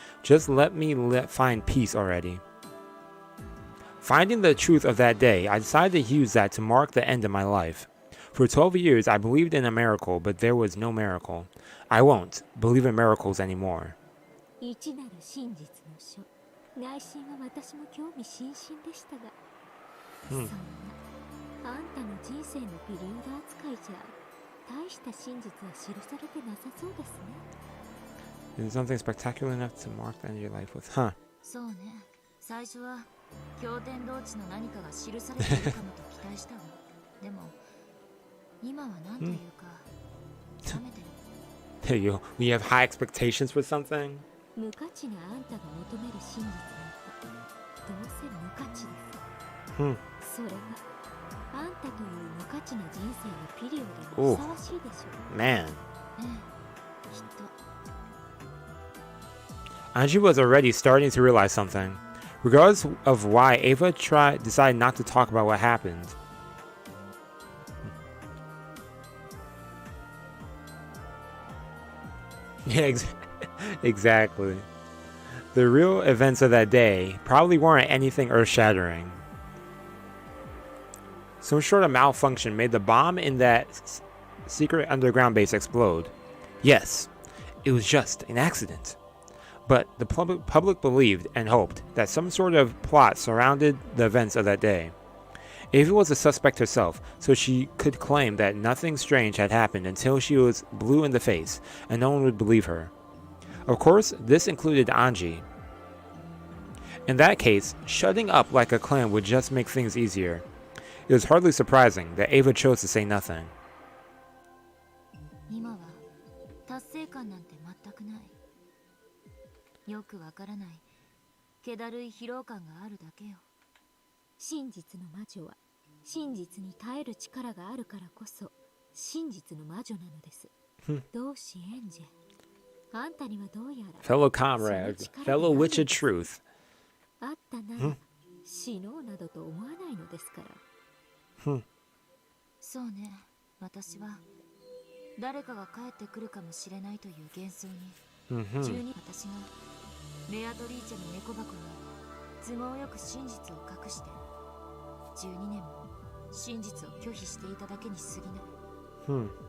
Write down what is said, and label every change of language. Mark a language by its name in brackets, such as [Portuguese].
[English] Just let me find peace already. Finding the truth of that day, I decided to use that to mark the end of my life. For 12 years, I believed in a miracle, but there was no miracle. I won't believe in miracles anymore. [Japanese] 一なる真実の書。内心は私も興味津々でしたが、そんなあんたの人生のピリオド扱いじゃ大した真実は記されてなさそうですね。 [English] Is something spectacular enough to mark the end of your life with? [Japanese] Huh. そうね。最初は経典同地の何かが記されているかもと期待したわ。でも今は何というか冷めてる。 [English] We have high expectations for something? [Japanese] 無価値なあんたが求める真実なんてどうせ無価値です。それがあんたという無価値な人生のピリオドにふさわしいでしょう。 [English] Man. [Japanese] きっと。 [English] Anji was already starting to realize something. Regardless of why, Ava decided not to talk about what happened. Yeah, exactly. The real events of that day probably weren't anything earth-shattering. Some sort of malfunction made the bomb in that secret underground base explode. Yes, it was just an accident. But the public believed and hoped that some sort of plot surrounded the events of that day. Ava was a suspect herself, so she could claim that nothing strange had happened until she was blue in the face, and no one would believe her. Of course, this included Anji. In that case, shutting up like a clam would just make things easier. It was hardly surprising that Ava chose to say nothing. [Japanese] 今は達成感なんて全くない。よくわからない気だるい疲労感があるだけよ。真実の魔女は真実に耐える力があるからこそ真実の魔女なのです。同志エンジェ、あんたにはどうやら [English] Fellow comrade, fellow witch of truth. [Japanese] あったなら死のうなどと思わないのですから。そうね、私は誰かが帰ってくるかもしれないという幻想に私がベアトリーチェの猫箱に都合よく真実を隠して12年も真実を拒否していただけに過ぎない。